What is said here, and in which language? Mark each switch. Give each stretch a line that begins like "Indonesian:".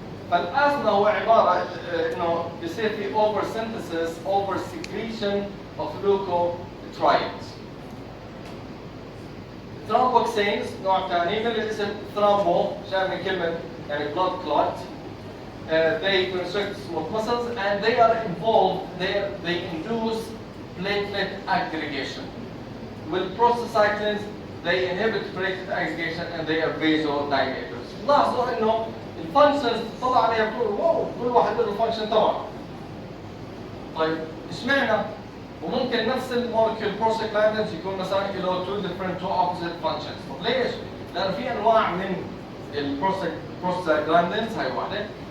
Arabic: فالأزمة هو عبارة إنه بصير في
English: over synthesis, over secretion of leukotrienes.
Arabic: Thromboxanes نوع ثاني من الاسم thrombo جاء من كلمة يعني
English: blood clot. They constrict smooth muscles and they are involved. They induce platelet aggregation. With prostacyclins they inhibit platelet aggregation and they are vasodilators.
Arabic: لاحظوا إنه الفانكشنز تطلع عليها بتقول واو كل واحد له الفانكشن تبعه. طيب اشمعنى؟ وممكن نفس المولكيول بروستاجلاندينز يكون مثلا له
English: two opposite functions.
Arabic: طب ليش؟ لأنه في أنواع من البروستاجلاندينز هاي واحدة.